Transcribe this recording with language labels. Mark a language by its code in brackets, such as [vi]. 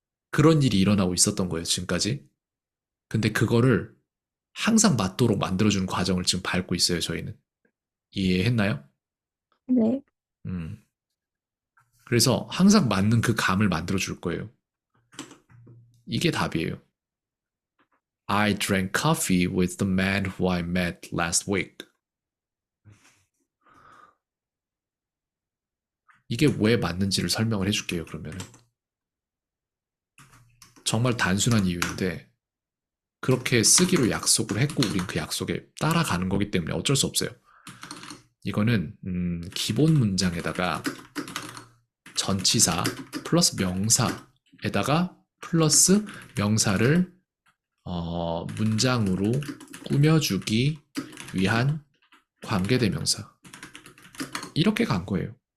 [ko] 그런 일이 일어나고 있었던 거예요, 지금까지. 근데 그거를 항상 맞도록 만들어주는 과정을 지금 밟고 있어요, 저희는. 이해했나요? 네, 음. 그래서 항상 맞는 그 감을 만들어줄 거예요. 이게 답이에요. [en] I drank coffee with the man who I met last week. [ko] 이게 왜 맞는지를 설명을 해줄게요, 그러면은. 정말 단순한 이유인데, 그렇게 쓰기로 약속을 했고, 우린 그 약속에 따라가는 거기 때문에 어쩔 수 없어요. 이거는, 기본 문장에다가 전치사 플러스 명사에다가 플러스 명사를 문장으로 꾸며주기 위한 관계대명사. 이렇게 간 거예요.